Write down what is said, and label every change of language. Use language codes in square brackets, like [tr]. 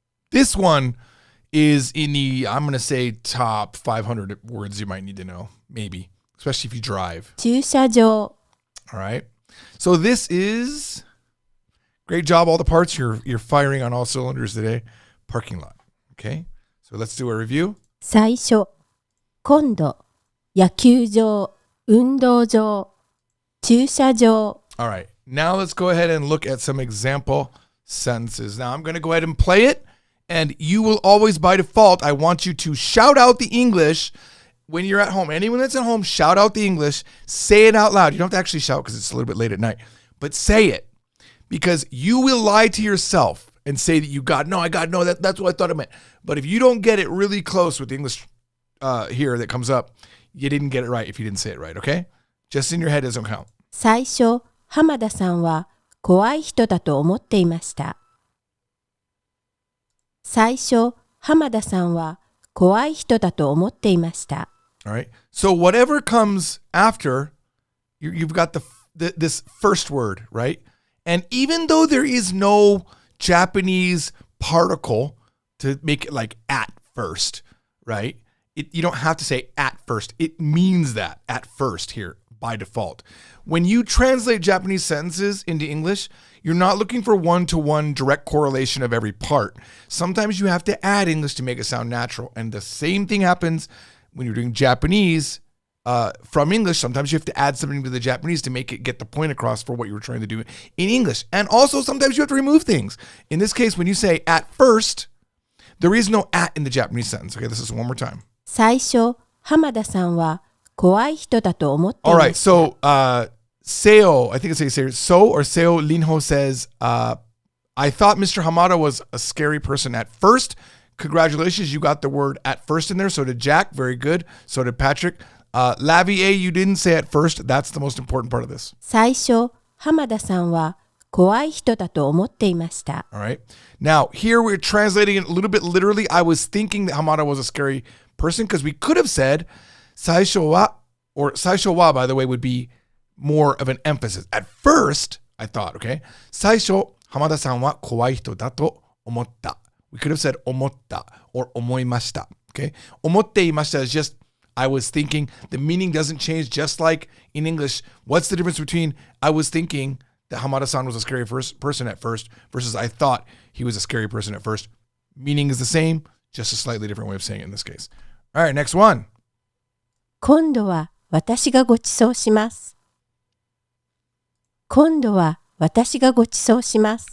[en] This one is in the, I'm going to say, top 500 words you might need to know, maybe, especially if you drive. [ja] 駐車場 [en] All right. So this is, great job, all the parts. You're firing on all cylinders today. Parking lot. Okay. So let's do a review. [ja] 最初今度野球場運動場駐車場 [en] All right. Now let's go ahead and look at some example sentences. Now I'm going to go ahead and play it. And you will always, by default, I want you to shout out the English when you're at home. Anyone that's at home, shout out the English. Say it out loud. You don't have to actually shout because it's a little bit late at night. But say it. Because you will lie to yourself and say that you got, no, I got, no, that's what I thought it meant. But if you don't get it really close with the English here that comes up, you didn't get it right if you didn't say it right, okay? Just in your head doesn't count. [ja] 最初浜田さんは怖い人だと思っていました最初浜田さんは怖い人だと思っていました [en] All right. So whatever comes after, you've got this first word, right? And even though there is no Japanese particle to make it like at first, right? You don't have to say at first. It means that at first here by default. When you translate Japanese sentences into English, you're not looking for one-to-one direct correlation of every part. Sometimes you have to add English to make it sound natural. And the same thing happens when you're doing Japanese from English. Sometimes you have to add something to the Japanese to make it get the point across for what you were trying to do in English. And also sometimes you have to remove things. In this case, when you say at first, there is no at in the Japanese sentence. Okay, this is one more time. [ja] 最初浜田さんは怖い人だと思ってい [en] All [ja] ま [en] right, [ja] した [en] so Seo, I think it's So or Seo Linho says, I thought Mr. Hamada was a scary person at first. Congratulations, you got the word at first in there. So did Jack, very good. So did Patrick. Lavier, you didn't say at first. That's the most important part of this. [ja] 最初浜田さんは怖い人だと思っていました。 [en] All right. Now, here we're translating it a little bit literally. I was thinking that Hamada was a scary person because we could have said 最初は, or 最初は, by the way, would be more of an emphasis. At first, I thought, okay, [ja] 最初、Hamada さんは怖い人だと思った. [en] We could have said 思った or 思いました. Okay. 思っていました is just I was thinking. The meaning doesn't change, just like in English. What's the difference between I was thinking that Hamada-san was a scary person at first versus I thought he was a scary person at first? Meaning is the same, just a slightly different way of saying it in this case. All right, next one. [ja] 今度は私がご馳走します。今度は私がご馳走します。